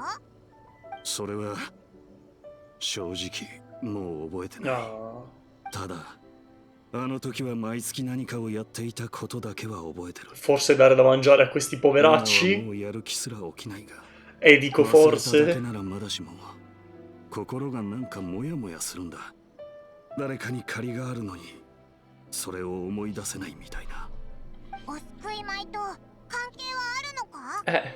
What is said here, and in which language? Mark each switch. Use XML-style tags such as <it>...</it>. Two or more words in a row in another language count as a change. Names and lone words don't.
<ja>それは正直もう覚えてない。</ja> <it>Ah.</it> <ja>ただあの時は毎月何かをやっていたことだけは覚えてる。</ja> <it>Forse dare da mangiare a questi</it> <ja>今は</ja> <it>poveracci?</it> <ja>もうやる気すら起きないが、</ja> <it>E dico</it> <ja>忘れただけ</ja> <it>forse.</it> <ja>ならまだしも心がなんかモヤモヤするんだ。誰かに借りがあるのにそれを思い出せないみたいな。お救い米と関係はあるのか。</ja>